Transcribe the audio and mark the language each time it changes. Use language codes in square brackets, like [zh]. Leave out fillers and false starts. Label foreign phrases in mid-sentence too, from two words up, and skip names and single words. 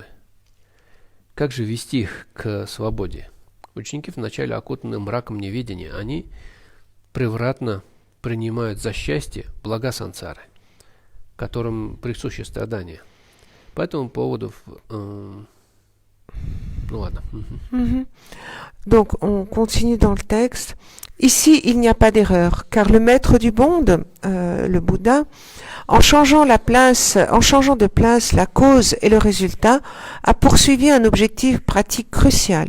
[ru] Как же вести их к свободе? Ученики вначале окутаны мраком неведения, они превратно принимают за счастье блага сансары, которым присуще страдания. По этому поводу... Ну ладно. [fr] Donc, on continue dans le texte. Ici, il n'y a pas d'erreur, car le maître du monde, le Bouddha, en changeant de place la cause et le résultat, a poursuivi un objectif pratique crucial.